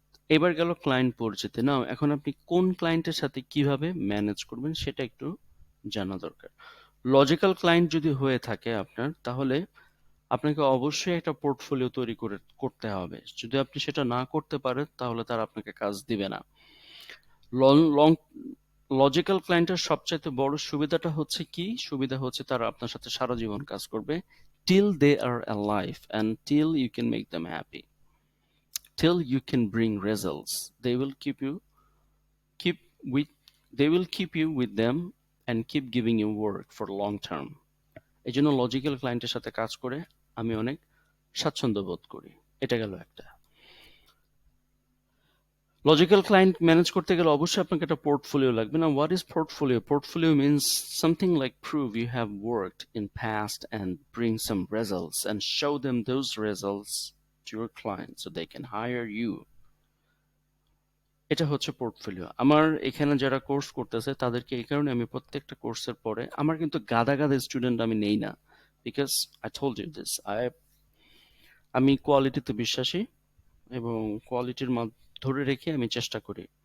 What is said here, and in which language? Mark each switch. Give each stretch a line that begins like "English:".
Bangla: এবার গেল ক্লায়েন্ট পরিচিতি। নাও এখন আপনি কোন ক্লায়েন্টের সাথে কিভাবে ম্যানেজ করবেন সেটা একটু জানা দরকার। লজিক্যাল ক্লায়েন্ট যদি হয়ে থাকে আপনার, তাহলে আপনাকে অবশ্যই একটা পোর্টফোলিও তৈরি করে করতে হবে। যদি আপনি সেটা না করতে পারেন তাহলে তারা আপনাকে কাজ দিবে না। লং লং লজিক্যাল ক্লায়েন্টের সবচাইতে বড় সুবিধাটা হচ্ছে কি? সুবিধা হচ্ছে তারা আপনার সাথে সারা জীবন কাজ করবে,
English: till they are alive and till you can make them happy, till you can bring results. They will keep with they will keep you with them and keep giving you work for long term.
Bangla: এই জন্য logical ক্লায়েন্টের সাথে কাজ করে আমি অনেক স্বাচ্ছন্দ্য বোধ করি। এটা গেল একটা। লজিক্যাল ক্লায়েন্ট ম্যানেজ করতে গেলে অবশ্যই আপনাকে একটা পোর্টফোলিও লাগবে।
English: না, what is portfolio? Portfolio means something like prove you have worked in past and bring some results and show them those results to your clients so they can hire you.
Bangla: এটা হচ্ছে portfolio. আমার এখানে যারা course করতেছে তাদেরকে এই কারণে আমি প্রত্যেকটা কোর্সের পরে আমার কিন্তু গাদা গাদা স্টুডেন্ট আমি নেই না,
English: because I told you this,
Bangla: আমি কোয়ালিটিতে বিশ্বাসী এবং কোয়ালিটির মান ধরে রেখে আমি চেষ্টা করি।